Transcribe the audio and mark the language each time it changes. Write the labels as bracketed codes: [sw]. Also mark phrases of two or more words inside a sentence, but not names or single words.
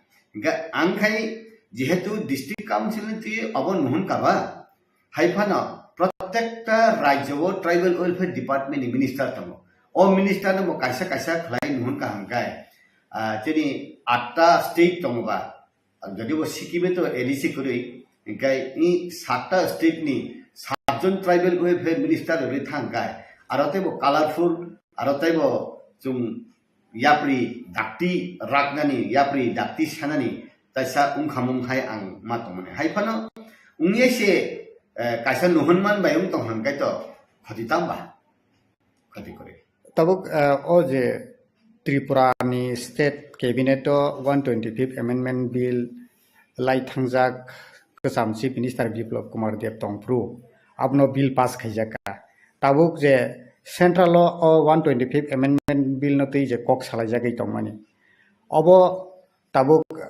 [trp] आंखाय जेहेतु [en] district council [trp] नि अब नुहुन काबा हाइफाना प्रत्येकटा राज्य वो [en] tribal welfare department [trp] नि मिनिस्टर तमो ओ मिनिस्टर न कायसा कायसा खलाय नुहुन का हमकाय जेनि 8टा स्टेट तमबा जदि वो सिक्किमे तो एडीसी करै इंकाय इ 7टा स्टेट नि 7 जन [en] tribal welfare minister [trp] रे थांगाय आरते वो कलरफुल आरते वो जुम याप्रि दाक्ति रागनानि याप्रि दाक्ति सानानि ताइसा उंखामुं हाय आं मातमने हायफानो उंगेसे कायसा नुहुनमान बायम तो हांगाय तो खतितामबा खति करे तबक ओ जे त्रिपुरा नि [en] state cabinet 125 amendment bill [trp] लाई थांजाक गोजाम [en] chief minister [trp] बिप्लब कुमार देव तंफ्रु आपनो [en] bill pass [trp] खाइजाका ताबुक जे सेंट्रल ओ [en] 125 amendment bill [trp] न तै जे कक सालायजागै तंमानि अब ताबुक